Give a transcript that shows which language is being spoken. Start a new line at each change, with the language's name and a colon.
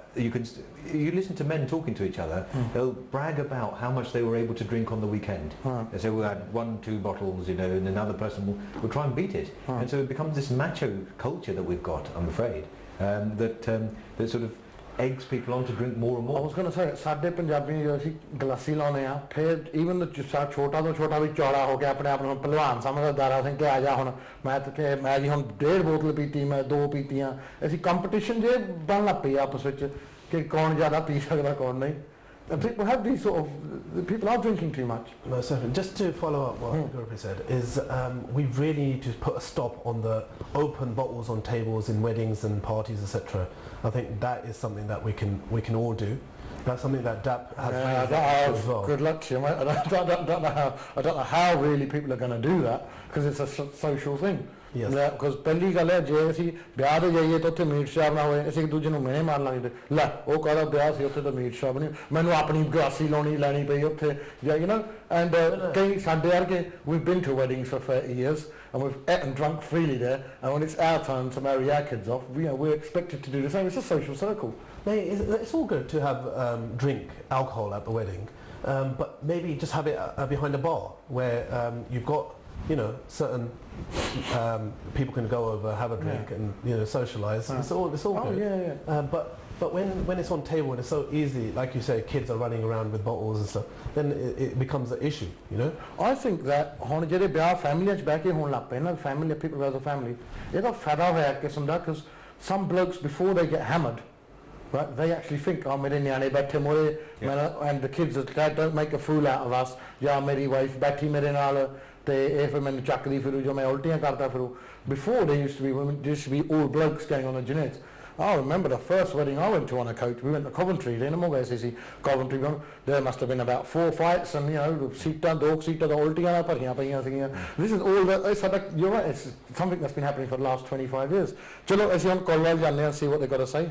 English: You listen to men talking to each other, they'll brag about how much they were able to drink on the weekend. They say, we had 1-2 bottles, you know, and another person will try and beat it. And so it becomes this macho culture that we've got, I'm afraid, that sort of eggs people on to drink more and more. I was going to say,
Punjabi: साडे पंजाबी जो ਅਸੀਂ ਗਲਾਸੀ ਲਾਉਨੇ ਆ, ਫਿਰ even the ਛੋਟਾ ਤੋਂ ਛੋਟਾ ਵੀ ਚੌੜਾ ਹੋ ਗਿਆ ਆਪਣੇ ਆਪ ਨੂੰ ਪਹਿਲਵਾਨ ਸਮਝਦਾ ਦਾਰਾ ਸਿੰਘ ਕਿ ਆ ਜਾ ਹੁਣ ਮੈਂ ਜੀ ਹੁਣ 1.5 ਬੋਤਲ ਪੀਤੀ, ਮੈਂ 2 ਪੀਤੀਆਂ, ਅਸੀਂ ਕੰਪੀਟੀਸ਼ਨ ਜੇ ਬਣ ਲੱਗ ਪਈ ਆਪਸ ਵਿੱਚ ਕਿ ਕੌਣ ਜ਼ਿਆਦਾ ਪੀ ਸਕਦਾ ਕੌਣ ਨਹੀਂ.
English: And people have these sort of, people are drinking too much. No, certainly. Just to follow up what Gurprit said, is we really need to put a stop on the open bottles on tables in weddings and parties, etc. I think that is something that we can all do. That's something that DAAP has as well. Good luck to you, mate. I don't know how really people are going to do that, because it's a social thing. Yes.
Punjabi: Because ਪਹਿਲੀ ਗੱਲ ਹੈ ਜੇ ਅਸੀਂ ਵਿਆਹ ਤੇ ਜਾਈਏ ਤਾਂ ਉੱਥੇ ਮੀਟ ਸ਼ਰਾਬ ਨਾ ਹੋਏ, ਅਸੀਂ ਇੱਕ ਦੂਜੇ ਨੂੰ ਮਿਹਣੇ ਮਾਰ ਲਾਂਗੇ, ਲੈ ਉਹ ਕਹਿੰਦਾ ਵਿਆਹ ਸੀ ਉੱਥੇ ਤਾਂ ਮੀਟ ਸ਼ਰਾਬ ਨਹੀਂ, ਮੈਨੂੰ ਆਪਣੀ ਗਲਾਸੀ ਲੈਣੀ ਪਈ ਉੱਥੇ ਜਾਈਏ ਨਾ.
English: And
Punjabi: ਕਈ ਸਾਡੇ ਵਰਗੇ,
English: we've been to weddings for 30 years and we've eaten and drunk freely there, and when it's our turn to marry our kids off, we're expected to do the same. It's a social circle. It's all good to have drink alcohol at the wedding, but maybe just have it behind a bar where you've got, you know, certain people can go over, have a drink, and you know, socialise. It's all good. Yeah. But when it's on table and it's so easy, like you say, kids are running around with bottles and stuff, then it becomes an issue, you know.
Punjabi: I think that ਹੁਣ ਜਿਹੜੇ ਵਿਆਹ ਫੈਮਲੀਆਂ 'ਚ ਬਹਿ ਕੇ ਹੋਣ ਲੱਗ ਪਏ ਨਾ,
English: family people as a family,
Punjabi: ਇਹਦਾ ਫਾਇਦਾ ਹੋਇਆ ਕਿਸਮ ਦਾ,
English: because some blokes before they get hammered, right, they actually think,
Punjabi: oh ਮੇਰੇ ਨਿਆਣੇ ਬੈਠੇ ਮੋਰੇ,
English: and the kids don't make a fool out of us,
Punjabi: ਜਾਂ ਮੇਰੀ wife ਬੈਠੀ ਮੇਰੇ ਨਾਲ ਤੇ ਇਹ ਫਿਰ ਮੈਨੂੰ ਚੱਕਦੀ ਫਿਰੂ ਜੋ ਮੈਂ ਉਲਟੀਆਂ ਕਰਦਾ ਫਿਰੂ.
English: Before there used to be all blokes going on the gins. I remember the first wedding I went to on a coach. We went to Coventry, then I'm going to see Coventry. There must have been about 4 fights, and you know, dog seater, the ultiਆਂ
Punjabi: ਭਰੀਆਂ ਪਈਆਂ ਸੀਗੀਆਂ.
English: This is all that. You're right. It's something that's been happening for the last 25 years.
Punjabi: ਚਲੋ ਅਸੀਂ ਹੁਣ ਕਾਲ ਵੱਲ ਜਾਂਦੇ ਹਾਂ,
English: see what they've got to say.